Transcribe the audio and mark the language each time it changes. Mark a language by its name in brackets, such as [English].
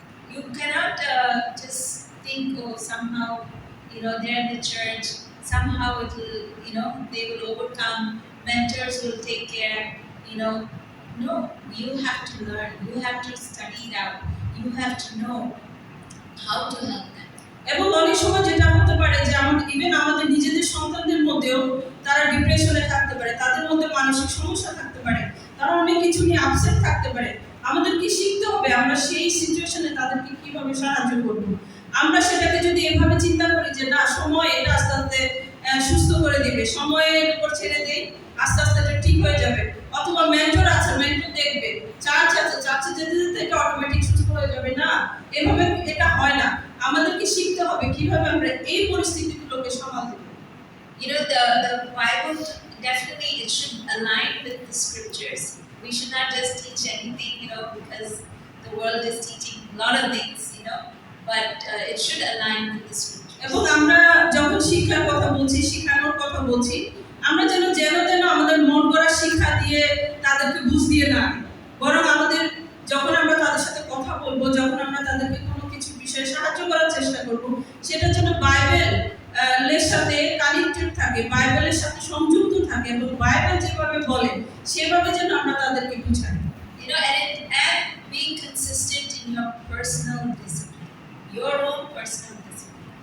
[English] You cannot just think, somehow, they're in the church, somehow it will, they will overcome, mentors will take care, No, you have to learn, you have to study it out, you have to know how to help them. [Bangla] এবং অনেক সময় যেটা হতে পারে যে আমাদের নিজেদের সন্তানদের মধ্যেও তারা ডিপ্রেশনে থাকতে পারে, তাদের মধ্যে মানসিক সমস্যা থাকতে পারে, তারা অনেক কিছু নিয়ে আপসেট থাকতে পারে। আমাদের কি শিখতে হবে আমরা সেই সিচুয়েশনে তাদেরকে কিভাবে সাহায্য করব। আমরা সেটাকে যদি এভাবে চিন্তা করি যে না, সময় এটা আস্তে আস্তে সুস্থ করে দিবে, সময়ের উপর ছেড়ে দেই, আস্তে আস্তে এটা ঠিক হয়ে যাবে, অথবা মেন্টর আছে, মেন্টর দেখবে, চার্চ আছে, চার্চে যেতে যেতে এটা অটোমেটিক সুস্থ হয়ে যাবে, না, এভাবে এটা হয় না। আমাদেরকে শিখতে হবে কিভাবে আমরা এই পরিস্থিতিগুলোকে সামাল দেব। [English] The Bible definitely it should align with the scriptures. We should not just teach anything, because the world is teaching a lot of things, but it should align with the scriptures. [Bangla] এবং আমরা যখন শিক্ষার কথা বলছি, শিখানোর কথা বলছি, আমরা যেন আমাদের মন করা শিক্ষা দিয়ে তাদেরকে বুঝ দিয়ে না, বরং আমাদের যখন আমরা তাদের সাথে কথা বলবো, যখন আমরা তাদেরকে কোনো কিছু বিষয়ে সাহায্য করার চেষ্টা করব, সেটা যেন বাইবেলের সাথে কানেক্টেড থাকে, বাইবেলের সাথে সংযুক্ত থাকে এবং বাইবেল যেভাবে বলে সেভাবে যেন আমরা তাদেরকে বুঝাই। [English] And being consistent in your personal discipline, your own personal discipline.